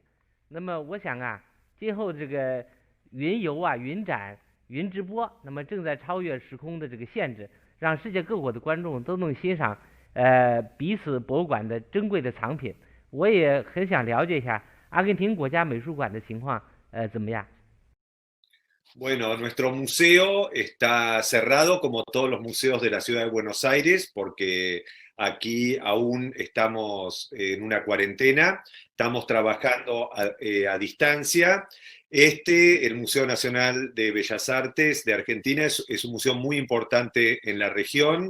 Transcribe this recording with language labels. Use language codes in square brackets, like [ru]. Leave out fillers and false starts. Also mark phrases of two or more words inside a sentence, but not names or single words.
[zh] 那么我想啊，今后这个云游啊、云展、云直播，那么正在超越时空的这个限制，让世界各国的观众都能欣赏彼此博物馆的珍贵的藏品。我也很想了解一下阿根廷国家美术馆的情况怎么样 [es] ？Bueno, nuestro museo está cerrado como todos los museos de la ciudad de Buenos Aires porque aquí aún estamos en una cuarentena, estamos trabajando a distancia. El Museo Nacional de Bellas Artes de Argentina es un museo muy importante en la región.